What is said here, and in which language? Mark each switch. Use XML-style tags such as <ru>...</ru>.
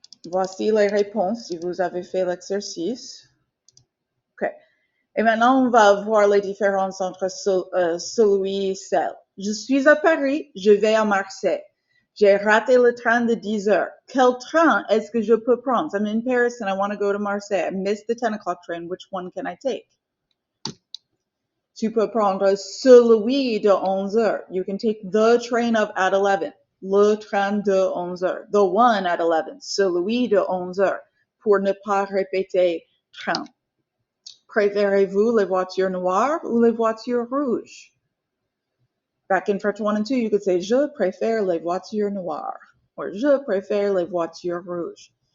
<fr>Voici les réponses si vous avez fait l'exercice. OK. Et maintenant, on va voir les différences entre celui et celle. Je suis à Paris, je vais à Marseille. J'ai raté le train de 10 heures. Quel train est-ce que je peux prendre?</fr> <en>I'm in Paris and I want to go to Marseille. I missed the 10 o'clock train. Which one can I take?</en> <fr>Tu peux prendre celui de 11 heures.</fr> <en>You can take the train at 11.</en> <fr>Le train de 11 heures.</fr> <en>The one at 11.</en> <fr>Celui de 11 heures. Pour ne pas répéter train. Préférez-vous les voitures noires ou les voitures rouges?</fr> <en>Back in French 1 and 2, you could say</en> <fr>je préfère les voitures noires</fr> <en>or</en> <fr>je préfère les voitures rouges.</fr>